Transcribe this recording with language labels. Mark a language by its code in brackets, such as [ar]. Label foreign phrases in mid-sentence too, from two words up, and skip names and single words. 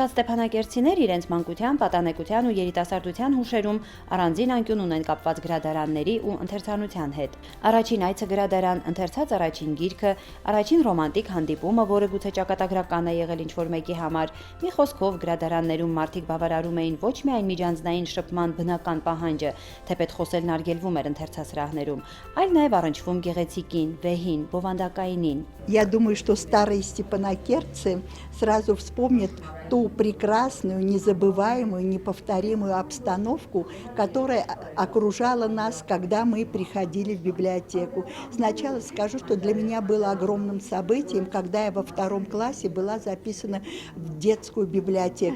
[hy] Շատ ստեփանակերտցիներ իրենց մանկության, պատանեկության ու երիտասարդության հուշերում առանձին անկյուն ունեն կապված գրադարանների ու ընթերցանության հետ։ Առաջին այցը գրադարան, ընթերցած առաջին գիրքը, առաջին ռոմանտիկ հանդիպումը, որը գուցե ճակատագրական է եղել ինչ-որ մեկի համար։ Մի խոսքով գրադարաններում մարդիկ բավարարում էին ոչ միայն միջանձնային շփման բնական պահանջը, թեպետ խոսելն արգելվում էր ընթերցասրահներում, այլ նաև առնչվում գեղեցիկին, վեհին, բովանդակայինին։ [ru] Я думаю, что старые степанакертцы сразу вспомнят ту прекрасную, незабываемую, неповторимую обстановку, которая окружала нас, когда мы приходили в библиотеку. Сначала скажу, что для меня было огромным событием, когда я во 2 классе была записана в детскую библиотеку.